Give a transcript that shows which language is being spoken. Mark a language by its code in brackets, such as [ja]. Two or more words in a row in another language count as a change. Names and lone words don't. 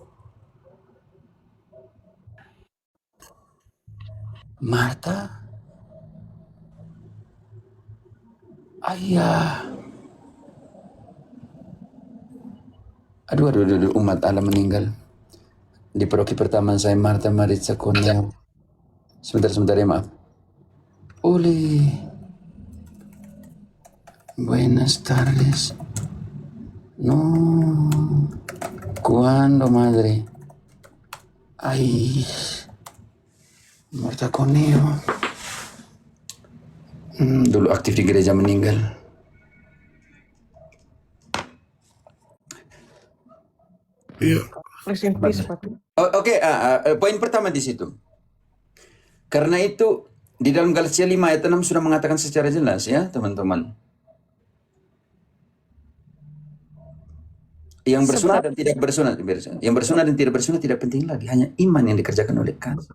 [id] Marta? Ayah. Aduh, umat Allah meninggal. Di paroki pertama saya Marta Maritza Koneo. Sebentar ya, maaf. [es] Ole. Buenas tardes. No. Cuando, madre? Ay. Marta Koneo. [id] Dulu aktif di gereja meninggal. Iya. [en] Rest in peace, Pater. [id] Oke, poin pertama di situ. Karena itu di dalam Galatia 5 ayat 6 sudah mengatakan secara jelas ya, teman-teman. Yang bersunat dan tidak bersunat, yang bersunat dan tidak bersunat tidak penting lagi, hanya iman yang dikerjakan oleh kasih.